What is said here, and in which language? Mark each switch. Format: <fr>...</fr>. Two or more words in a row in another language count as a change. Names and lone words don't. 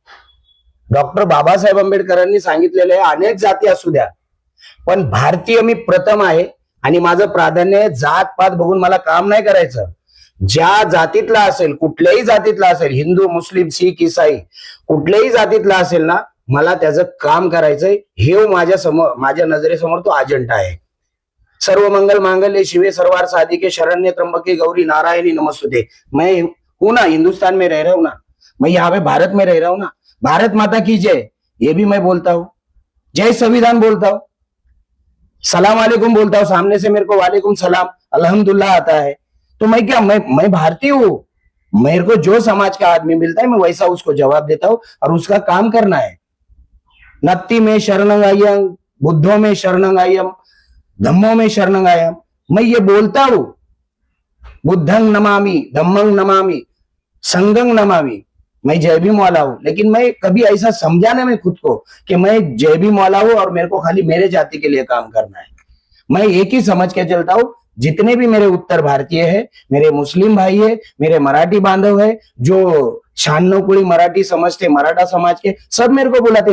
<mr>डॉक्टर बाबासाहेब आंबेडकरांनी सांगितलेले आहे, अनेक जाती असू द्या पण भारतीय मी प्रथम आहे आणि माझं प्राधान्य जात पात बघून मला काम नाही करायचं. ज्या जातीतला असेल, कुठल्याही जातीतला असेल, हिंदू मुस्लिम शीख इसाई कुठल्याही जातीतला असेल ना, मला त्याचं काम करायचंय. हे माझ्या नजरेसमोर तो अजेंडा आहे.</mr> <sa>सर्व मंगल मांगल्य शिवे सर्वार्थ साधिके शरण्य त्र्यंबके गौरी नारायणी नमस्तुते.</sa> <hi>मैं हूं ना, हिंदुस्तान में रह रहा हूं ना, मैं यहाँ पे भारत में रह रहा हूं ना. भारत माता की जय, ये भी मैं बोलता हूँ. जय संविधान बोलता हूँ.</hi> <ar>سلام عليكم</ar> <hi>बोलता हूँ. सामने से मेरे को</hi> <ar>وعليكم السلام الحمد لله</ar> <hi>आता है. तो मैं भारतीय हूँ. मेरे को जो समाज का आदमी मिलता है मैं वैसा उसको जवाब देता हूँ और उसका काम करना है.</hi> <pi>नत्ति में शरणंगायम, बुद्धों में शरणंगायम, धम्मों में शरणंगायम.</pi> <hi>मैं ये बोलता हूं,</hi> <pi>बुद्धं नमामि, धम्मं नमामि, संघं नमामि.</pi> <hi>मैं जय भीम वाला हूं, लेकिन मैं कभी ऐसा समझा नहीं मैं खुद को कि मैं जय भीम वाला हूं और मेरे को खाली मेरे जाति के लिए काम करना है. मैं एक ही समझ के चलता हूं, जितने भी मेरे उत्तर भारतीय है, मेरे मुस्लिम भाई है, मेरे मराठी बांधव है, जो 96 कुड़ी मराठी समझते, मराठा समाज के, सब मेरे को बुलाते.</hi>